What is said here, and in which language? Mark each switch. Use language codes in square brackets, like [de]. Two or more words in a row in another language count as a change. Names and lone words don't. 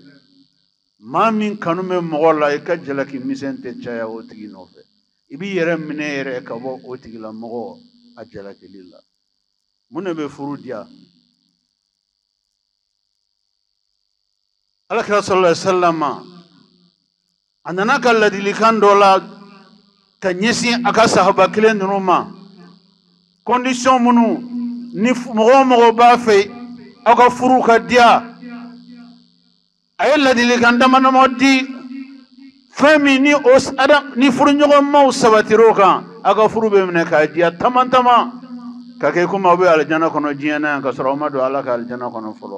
[bm] Maa min kanu bɛ mɔgɔ la, i ka jalaki misɛn tɛ caya o tigi nɔfɛ. I b'i yɛrɛ minɛ yɛrɛ ka bɔ o tigilamɔgɔ a jalakili la. Mun de bɛ furu diya? Alakira [ar] صلى الله عليه وسلم [bm] a nana ka ladilikan dɔ la ka ɲɛsin a ka sahaba kelen ninnu ma. Condition minnu ni mɔgɔ o mɔgɔ b'a fɛ aw ka furu ka diya, a ye ladilikan dama-dama di, fɛn min ni furuɲɔgɔnmaw sabatira o kan, aw ka furu bɛ minɛ k'a diya tama-tama, ka kɛ komi aw bɛ alijana kɔnɔ diɲɛ na yan ka sɔrɔ aw ma don Ala ka alijana kɔnɔ fɔlɔ.